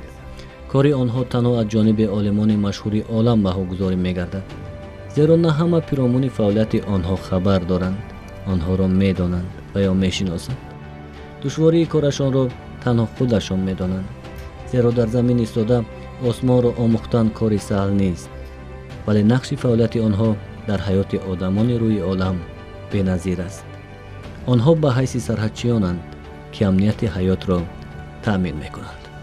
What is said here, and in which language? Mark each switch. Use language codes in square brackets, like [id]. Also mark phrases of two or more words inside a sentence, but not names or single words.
[tg] кори онҳо танҳо аз ҷониби олимони машҳури олам баҳогузорӣ мегардад, зеро на ҳама пиромони фаъолияти онҳо хабар доранд, онҳоро медонанд ва ё мешиносанд. душвории корашонро танҳо худашон медонанд, зеро дар замин истода осмонро омӯхтан кори саҳл нест. [fa] ولی نقش فعالیت آنها در حیات آدمان روی عالم بی‌نظیر است. آنها به حیث سرحدچیانند که امنیت حیات را تأمین می‌کنند.